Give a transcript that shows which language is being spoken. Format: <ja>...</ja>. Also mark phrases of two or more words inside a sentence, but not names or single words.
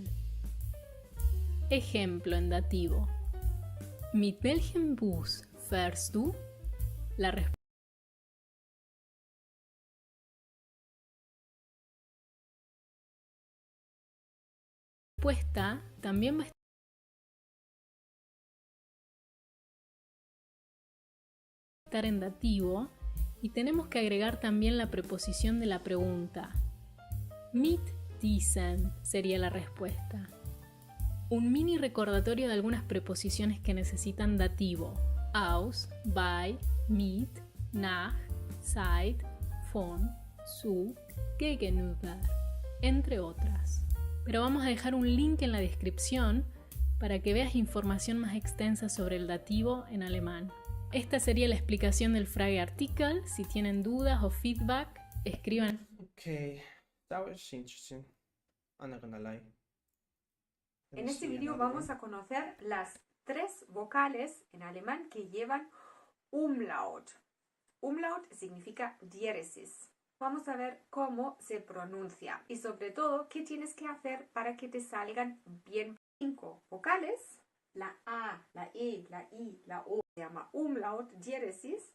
<es>Ejemplo en dativo.</es> <de>Mit welchem Bus fährst du?</de> <es>La respuesta también va a estar en dativo y tenemos que agregar también la preposición de la pregunta.</es> <de>Mit diesen</de> <es>sería la respuesta. Un mini recordatorio de algunas preposiciones que necesitan dativo.</es> <de>Aus, bei, mit, nach, seit, von, zu, gegenüber,</de> <es>entre otras. Pero vamos a dejar un link en la descripción para que veas información más extensa sobre el dativo en alemán. Esta sería la explicación del Frageartikel. Si tienen dudas o feedback, escriban.</es> <en>Okay, that was interesting. I'm not gonna lie. Let</en> <es>En</es> <en>me</en> <es>este</es> <en>see</en> <es>vídeo</es> <en>another</en> <es>vamos</es> <en>one.</en> <es>a conocer las 3 vocales en alemán que llevan Umlaut. Umlaut significa diéresis. Vamos a ver cómo se pronuncia y sobre todo qué tienes que hacer para que te salgan bien. 5 vocales, la A, la E, la I, la O, se llama Umlaut, diéresis.</es>